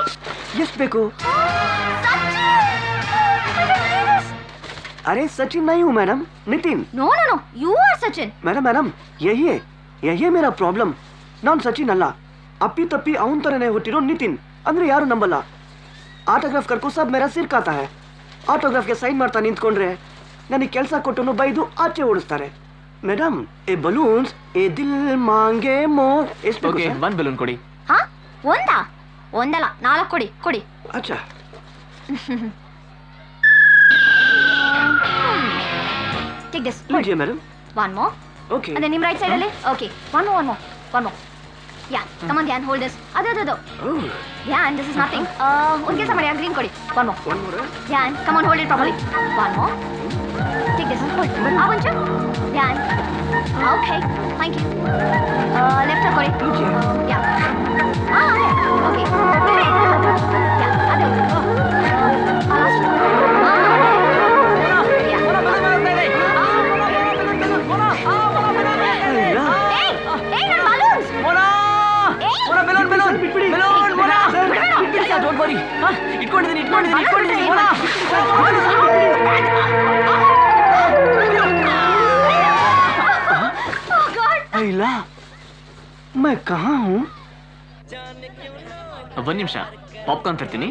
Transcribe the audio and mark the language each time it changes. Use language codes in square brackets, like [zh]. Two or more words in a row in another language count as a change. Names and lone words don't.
[kn] ಎಷ್ಟು ಬೇಕು? [hi] अरे सचिन नहीं हूँ मैडम, नितिन. [en] no you are Sachin. [hi] मैडम यही मेरा प्रॉब्लम. [kn] ನಾನು ಸಚಿನ್ ಅಲ್ಲ, ಅಪ್ಪಿ ತಪ್ಪಿ ಅವನ ತರನೇ ಹುಟ್ಟಿರೋ ನಿತಿನ್. ಅಂದ್ರೆ ಯಾರು ನಂಬಲ್ಲ. [hi] ऑटोग्राफ करके सब मेरा सिर खाता है. [kn] ಆಟೋಗ್ರಾಫ್ಗೆ ಸೈನ್ ಮಾಡ್ತಾ ನಿಂತ್ಕೊಂಡ್ರೆ ನನಗೆ ಕೆಲಸ ಕೊಟ್ಟು ಬೈದು ಆಚೆ ಓಡಿಸ್ತಾರೆ. ಮೇಡಮ್, ಎ ಬಲೂನ್ಸ್ [hi] ये दिल मांगे मोर. [kn] ಎಷ್ಟು ಬೇಕು? ಓಕೆ, 1 ಬಲೂನ್ ಕೊಡಿ. ಹಾ, ಒಂದಲ್ಲ 4 ಕೊಡಿ. ಅಚ್ಚಾ. [en] Take this. [hi] लीजिए मैडम. [en] One more. Okay. And then [kn] ನಿಮ್ಮ ರೈಟ್ ಸೈಡ್ ಅಲ್ಲಿ. [en] Okay. One more. ya come on Dhyan hold this ಅದು Dhyan this is nothing [kn] ಒಂದು ಕೆಲಸ ಮಾಡಿ ಗ್ರೀನ್ ಕೊಡಿ [en] one more Dhyan come on hold it properly one more take this hold ಆ ಒಂಚು Dhyan okay thank you left ಕೊಡಿ ya okay ya ಅದು last [kn] ಇಟ್ಕೊಂಡಿದ್ದೀನಿ [hi] अहिला मैं कहाँ हूँ? [kn] ಒಂದ್ ನಿಮಿಷ ಪಾಪ್ಕಾರ್ನ್ ತರ್ತೀನಿ.